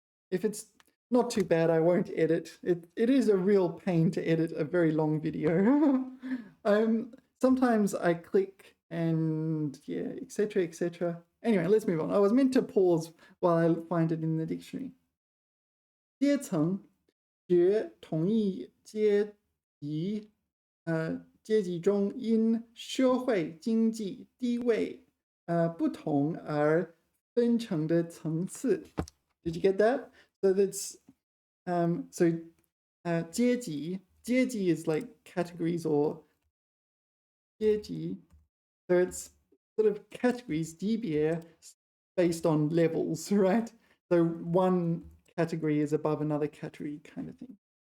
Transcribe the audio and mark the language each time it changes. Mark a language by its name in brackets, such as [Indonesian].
[English] If it's not too bad, I won't edit. It is a real pain to edit a very long video. Sometimes I click and yeah, etc., etc. Anyway, let's move on. I was meant to pause while I find it in the dictionary. [Chinese] 阶层, 指同一阶级阶级中因社会经济地位不同而分成的层次. [English] Did you get that? So that's阶级. 阶级 is like categories or 阶级. So it's sort of categories, 级别, based on levels, right? So one category is above another category kind of thing.